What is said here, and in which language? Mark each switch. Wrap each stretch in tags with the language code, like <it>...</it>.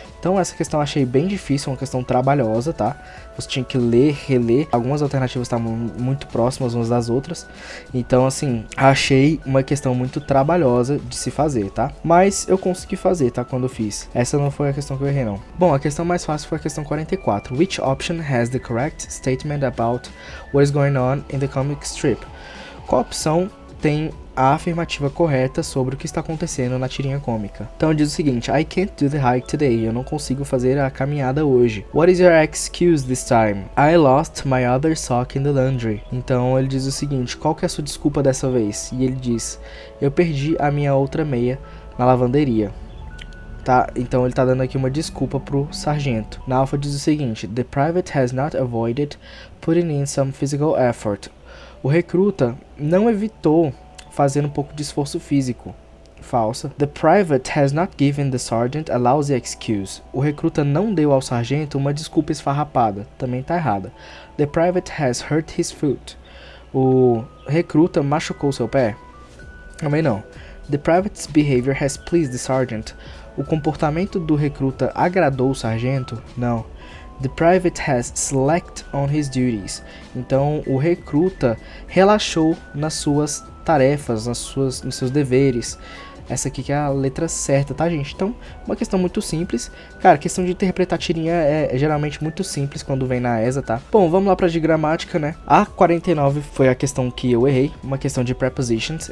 <pt>Então essa questão eu achei bem difícil, uma questão trabalhosa, tá? Você tinha que ler, reler, algumas alternativas estavam muito próximas umas das outras. Então assim, achei uma questão muito trabalhosa de se fazer, tá? Mas eu consegui fazer, tá? Quando eu fiz. Essa não foi a questão que eu errei, não. Bom, a questão mais fácil foi a questão 44.</pt> <en>Which option has the correct statement about what is going on in the comic strip?</en> <pt>Qual opção tem a afirmativa correta sobre o que está acontecendo na tirinha cômica? Então diz o seguinte:</pt> <en>I can't do the hike today.</en> <pt>Eu não consigo fazer a caminhada hoje.</pt> <en>What is your excuse this time? I lost my other sock in the laundry.</en> <pt>Então ele diz o seguinte: qual que é a sua desculpa dessa vez? E ele diz: eu perdi a minha outra meia na lavanderia. Tá, então ele tá dando aqui uma desculpa pro sargento. Na alfa diz o seguinte:</pt> <en>The private has not avoided putting in some physical effort.</en> <pt>O recruta não evitou fazer um pouco de esforço físico. Falsa.</pt> <en>The private has not given the sergeant a lousy excuse.</en> <pt>O recruta não deu ao sargento uma desculpa esfarrapada. Também tá errada.</pt> <en>The private has hurt his foot.</en> <pt>O recruta machucou seu pé. Também não.</pt> <en>The private's behavior has pleased the sergeant.</en> <pt>O comportamento do recruta agradou o sargento? Não.</pt> <en>The private has slacked on his duties.</en> <pt>Então o recruta relaxou nas suas tarefas, nos seus deveres. Essa aqui que é a letra certa, tá, gente? Então, uma questão muito simples. Cara, a questão de interpretar tirinha é geralmente muito simples quando vem na ESA, tá? Bom, vamos lá pra de gramática, né? A 49 foi a questão que eu errei, uma questão de prepositions.</pt>